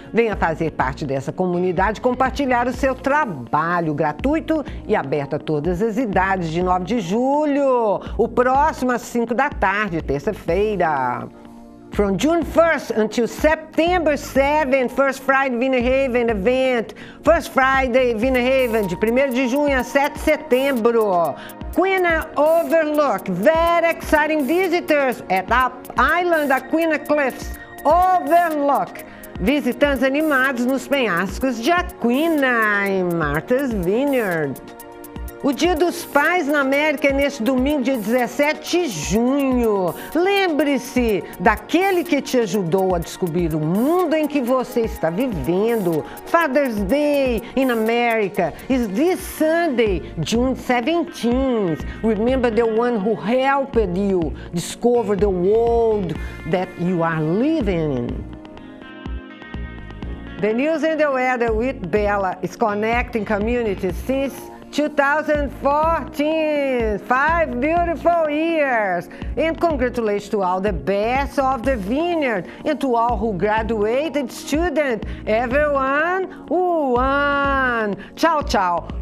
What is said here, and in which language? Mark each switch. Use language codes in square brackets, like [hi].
[pt] Venha fazer parte dessa comunidade, compartilhar o seu trabalho gratuito e aberto a todas as idades, de 9 de julho. O próximo às 5 da tarde, terça-feira. [en] From June 1st until September 7th, First Friday Vineyard Haven event. [pt] First Friday Vineyard Haven, de 1º de junho a 7 de setembro. [en] Queen Overlook, very exciting visitors at Island Aquina Cliffs. [pt] Overlook, visitantes animados nos penhascos de Aquina, em Martha's Vineyard. O Dia dos Pais na América é neste domingo, dia 17 de junho. Lembre-se daquele que te ajudou a descobrir o mundo em que você está vivendo. [en] Father's Day in America is this Sunday, June 17th. Remember the one who helped you discover the world that you are living in. The News and the Weather with Bella is connecting communities since 2014, 5 beautiful years, and congratulations to all the best of the Vineyard and to all who graduated students, everyone who won. [it] Ciao, ciao.